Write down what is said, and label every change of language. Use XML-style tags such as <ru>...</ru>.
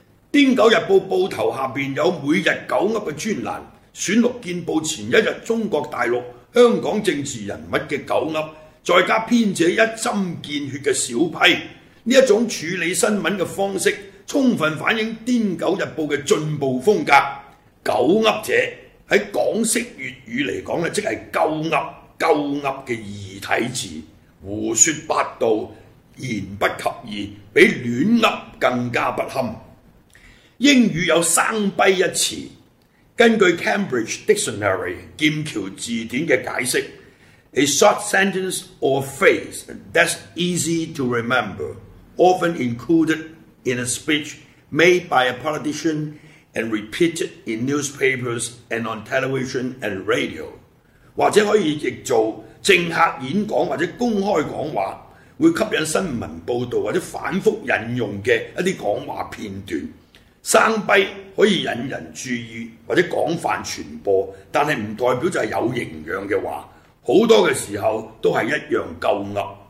<zh>癫狗日报报头下面有每日九噏的专栏，选录见报前一日中国大陆香港政治人物的九噏，再加编者一针见血的小批，这种处理新闻的方式充分反映癫狗日报的进步风格。九噏者在港式粤语来讲，即是鸠噏，鸠噏的异体字，胡说八道，言不及义，比乱噏更加不堪。英语有生逼一词，根据 Cambridge Dictionary 剑桥字典的解释，</zh> <en>A short sentence or phrase that's easy to remember, often included in a speech made by a politician and repeated in newspapers and on television and radio.</en> <zh>或者可以译做政客演讲或者公开讲话，会吸引新闻报道或者反复引用的一些讲话片段。生逼可以引人注意或者广泛传播，但是不代表就是有营养的话，很多的时候都是一样鸠噏。</zh>